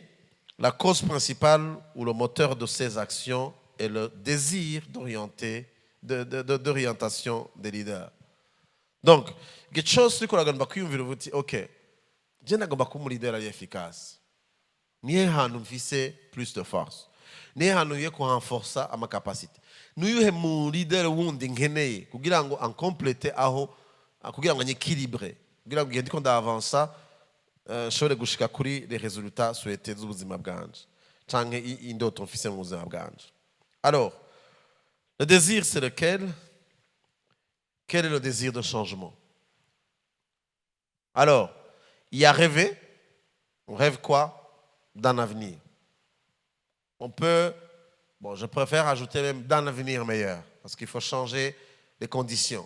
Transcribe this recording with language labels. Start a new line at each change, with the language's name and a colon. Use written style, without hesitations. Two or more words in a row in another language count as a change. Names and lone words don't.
French: La cause principale ou le moteur de ces actions est le désir d'orientation des leaders. Donc, quelque chose que nous avons dit, ok, je n'ai pas un leader efficace. Ni un plus de force. Ni un renforcer ma capacité. Nous avons un leader qui
Rundi: kugira ngo
French: en compléter
Rundi: aho kugira ngo équilibré kugira ngo ngende ko ndavansa shobore gushika kuri
French: les résultats souhaités
Rundi: z'ubuzima bwanje canke indoto mfise mu buzima bwanje.
French: Alors, le désir c'est lequel? Quel est le désir de changement? Alors, il y a rêver. On rêve quoi? D'un avenir. On peut, je préfère ajouter même d'un avenir meilleur, parce qu'il faut changer les conditions.